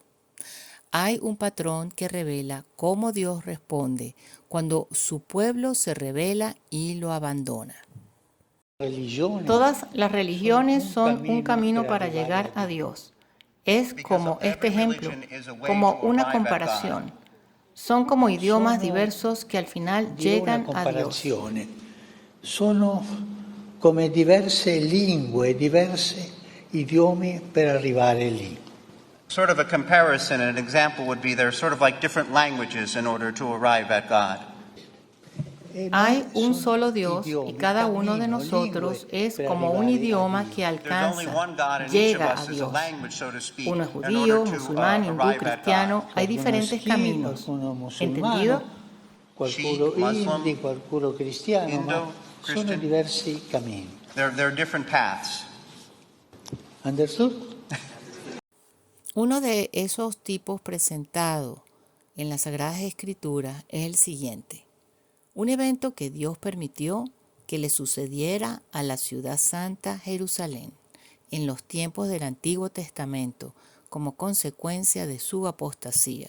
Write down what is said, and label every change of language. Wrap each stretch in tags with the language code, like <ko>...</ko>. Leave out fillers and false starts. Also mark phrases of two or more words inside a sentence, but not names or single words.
<es>Hay un patrón que revela cómo Dios responde cuando su pueblo se rebela y lo abandona. Todas las religiones son un camino para llegar a Dios. Es como este ejemplo, como una comparación. Son como idiomas diversos que al final llegan a Dios.</es> <it>Sono come diverse lingue, diversi idiomi per arrivare lì.</it> <en>Sort of a comparison and an example would be they're sort of like different languages in order to arrive at God.</en> <es>Hay un solo Dios y cada uno de nosotros es como un idioma que alcanza, llega a Dios. Uno es judío, musulmán, hindú, cristiano, hay diferentes caminos. ¿Entendido?</es> <it>Qualcuno hindi, qualcuno cristiano, ma sono diversi cammini.</it> <en>There are different paths. Understood?</en> <es>Uno de esos tipos presentados en las Sagradas Escrituras es el siguiente. Un evento que Dios permitió que le sucediera a la ciudad santa Jerusalén en los tiempos del Antiguo Testamento como consecuencia de su apostasía.</es>